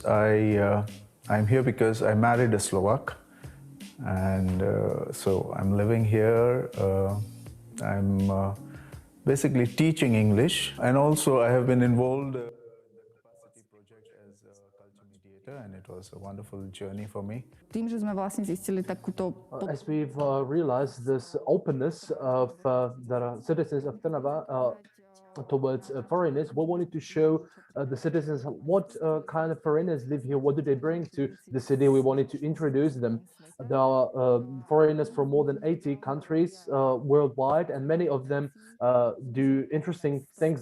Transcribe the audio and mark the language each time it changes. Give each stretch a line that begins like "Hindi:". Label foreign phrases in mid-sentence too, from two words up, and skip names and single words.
English: I'm here because I married a Slovak, and so I'm living here. I'm basically teaching English, and also I have been involved and it was a wonderful journey for me.
Slovak: Tým, že sme vlastne zistili takúto...
English: As we've realized this openness of the citizens of Trnava towards foreigners, we wanted to show the citizens what kind of foreigners live here, what do they bring to the city. We wanted to introduce them. There are foreigners from more than 80 countries worldwide, and many of them do interesting things.